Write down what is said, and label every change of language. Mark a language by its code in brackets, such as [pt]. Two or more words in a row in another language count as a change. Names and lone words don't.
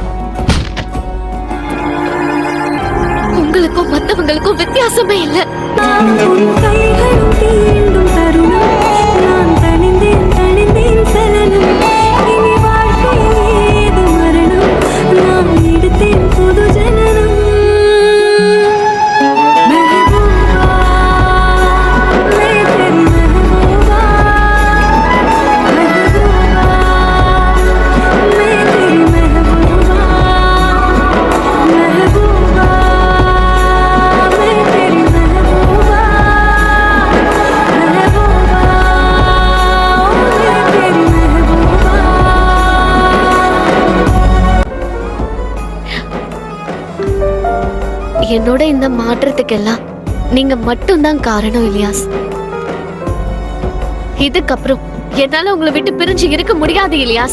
[ta] உங்களுக்கும் மத்தவங்களுக்கும் வித்தியாசமே இல்ல. உன் கைகளும் தீண்டும் தருணம், நான் தணிந்தேன் தணிந்தேன் சலனம், இனி வாழ்க்கையில் ஏது மரணம், நான் எடுத்தேன் புது ஜனனம். [hi] महबूबा, मैं तेरी महबूबा, महबूबा, मैं तेरी महबूबा, महबूबा, मैं तेरी महबूबा, महबूबा, मैं तेरी महबूबा. [ta] என்னோட இந்த மாற்றத்துக்கெல்லாம் நீங்க மட்டும்தான் காரணம் இலியாஸ். இதுக்கப்புறம் என்னால உங்களை விட்டு பிரிஞ்சு இருக்க முடியாது இலியாஸ்.